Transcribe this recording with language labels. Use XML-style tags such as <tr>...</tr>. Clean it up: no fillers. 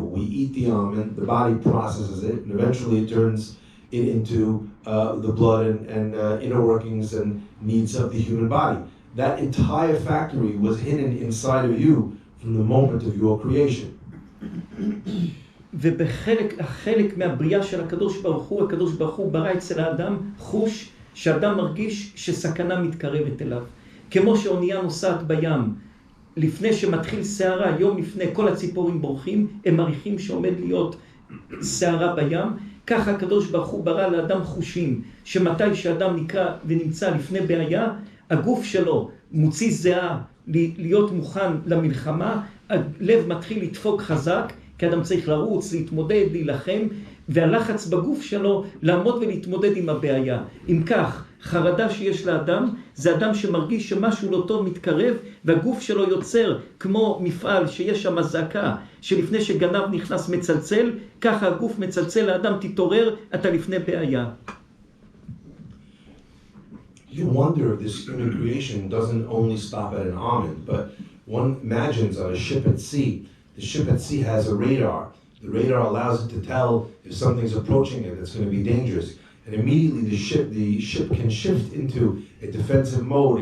<en>We eat the almond, the body processes it, and eventually it turns it into the blood and inner workings and needs of the human body. That entire factory was hidden inside of you from the moment of your creation.</en> <he>החלק מהבריאה של הקדוש ברוך הוא ברא אצל האדם חוש שאדם מרגיש שסכנה מתקרבת אליו. כמו שאונייה נוסעת בים, לפני שמתחיל סערה, יום לפני כל הציפורים בורחים, הם מריחים שעומד להיות סערה בים, ככה הקדוש ברוך הוא ברא לאדם חושים, שמתי שאדם נקרא ונמצא לפני בעיה, הגוף שלו מוציא זהה להיות מוכן למלחמה, הלב מתחיל לדפוק חזק, כי אדם צריך לרוץ, להתמודד, להילחם, והלחץ בגוף שלו לעמוד ולהתמודד עם הבעיה. אם כך, חרדה שיש לאדם, זה אדם שמרגיש שמשהו לא טוב מתקרב, והגוף שלו יוצר כמו מפעל שיש שם זעקה, שלפני שגנב נכנס מצלצל, ככה הגוף מצלצל לאדם, תתעורר, אתה לפני בעיה.</he> <en>You wonder if this human creation doesn't only stop at an almond, but one imagines on a ship at sea. The ship at sea has a radar. The radar allows it to tell if something's approaching it that's going to be dangerous. And immediately the ship can shift into a defensive mode.</en>